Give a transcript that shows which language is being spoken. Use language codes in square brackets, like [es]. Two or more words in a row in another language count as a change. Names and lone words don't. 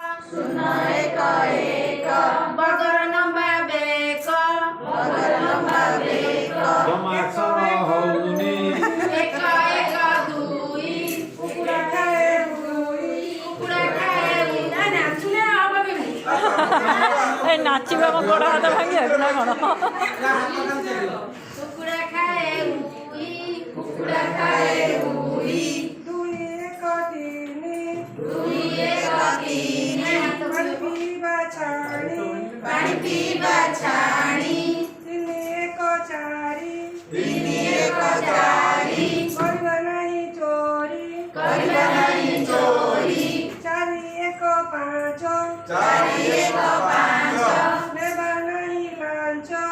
[or] ଶୂନ ଏକ ଏକ ବଗର ଲମ୍ବା ବେକ ଜମାକ୍ଷର ହଉନି ଏକ ଏକ ଦୁଇ କୁକୁଡ଼ା ଖାଏ ନାଚୁଲେ ହବ କେମିତି ନାଚିବା କୋ ଗୋଡ଼ ହାତ ଭାଙ୍ଗେ ନା କୌଣ କୁକୁଡ଼ା ଖାଏ ଉଇ କୁକୁଡ଼ା ଖାଏ ଉଇ ଦୁଇ ଏକ ତିନି ପାଣି ପିଇବା ଛାଣି ତିନି ଏକ ଚାରି କରିବା ନାହିଁ ଚୋରି ଚାରି ଏକ ପାଞ୍ଚ ନେବା ନାହିଁ ଲାଞ୍ଚ